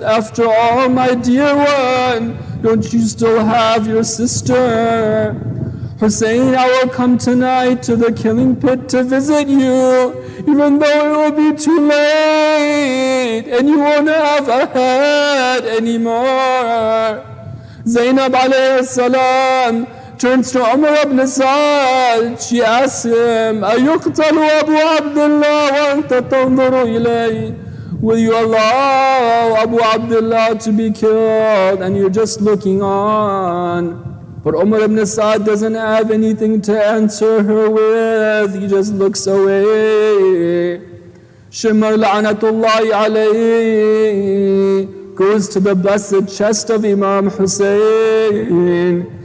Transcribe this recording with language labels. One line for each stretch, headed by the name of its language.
English: After all, my dear one, don't you still have your sister? Hussein, I will come tonight to the killing pit to visit you, even though it will be too late and you won't have a head anymore. Zainab alayhi salam turns to Umar ibn Sa'd. She asks him,
Arabic: أَيُقْتَلُ أَبُو عَبْدِ اللَّهِ وَأَنْتَ تَنْظُرُ إِلَيْهِ?
English: Will you allow Abu Abdullah to be killed and you're just looking on? But Umar ibn Sa'd doesn't have anything to answer her with. He just looks away. Shimr la'natullahi alayhi goes to the blessed chest of Imam Hussein.